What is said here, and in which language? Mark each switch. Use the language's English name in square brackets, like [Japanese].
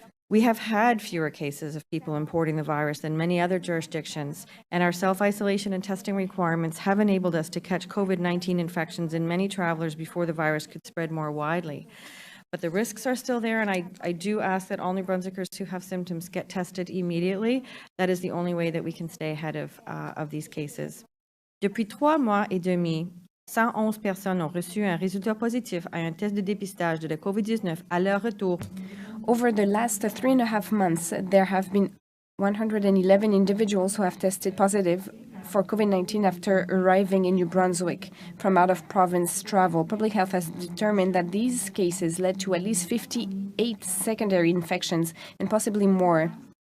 [English] We have had fewer cases of people importing the virus than many other jurisdictions, and our self-isolation and testing requirements have enabled us to catch COVID-19 infections in many travelers before the virus could spread more widely. But the risks are still there, and I do ask that all New Brunswickers who have symptoms get tested immediately. That is the only way that we can stay ahead of these cases. [French] Depuis 3 mois et demi, 111 personnes ont reçu un résultat positif à un test de dépistage de la COVID-19 à leur retour. [English] Over the last 3.5 months, there have been 111 individuals who have tested positive for COVID-19 after arriving in New Brunswick from out-of-province travel. Public Health has determined that these cases led to at least 58 secondary infections and possibly more.